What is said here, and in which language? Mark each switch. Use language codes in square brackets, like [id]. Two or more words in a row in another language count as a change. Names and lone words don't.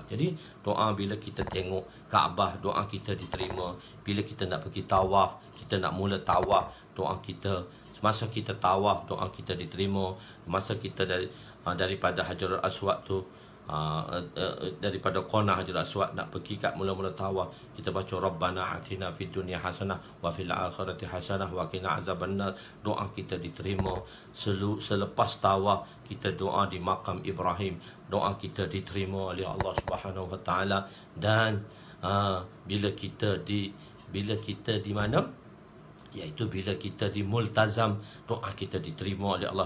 [ms] Jadi doa bila kita tengok Kaabah, doa kita diterima. Bila kita nak pergi tawaf, kita nak mula tawaf, doa kita, masa kita tawaf, doa kita diterima. Masa kita daripada Hajarul Aswad tu, daripada qana Hajarul Aswad nak pergi kat mula-mula tawaf, kita baca [ar] ربنا آتنا في الدنيا حسنة وفي الآخرة حسنة وقنا عذاب النار. [ms] Doa kita diterima. Selepas tawaf kita doa di makam Ibrahim, doa kita diterima oleh Allah [ar] سبحانه وتعالى. [ms] Dan bila kita di mana, iaitu bila kita di Multazam, doa kita diterima oleh Allah.